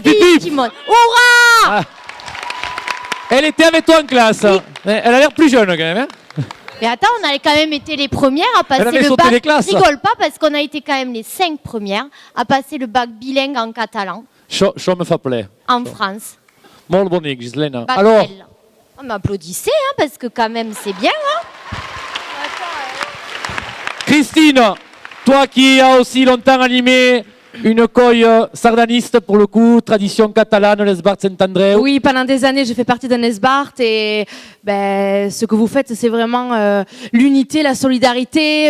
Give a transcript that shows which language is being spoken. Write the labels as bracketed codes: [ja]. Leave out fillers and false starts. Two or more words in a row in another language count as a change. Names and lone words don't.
[fr] sa fille qui monte. Hurrah! Elle était avec toi en classe. Oui. Elle a l'air plus jeune, quand même. Hein. Mais attends, on a quand même été les premières à passer le bac. Je rigole pas parce qu'on a été quand même les 5 premières à passer le bac bilingue en catalan. Je me fais plaisir. En France. [ca] Molt bonic, Gislaine. [fr] Alors, on m'applaudissait, hein, parce que quand même c'est bien. Hein. Christine, toi qui as aussi longtemps animé une coille sardaniste, pour le coup, tradition catalane, l'Esbart Saint-André. Oui, pendant des années, j'ai fait partie d'un Esbart et ce que vous faites, c'est vraiment l'unité, la solidarité.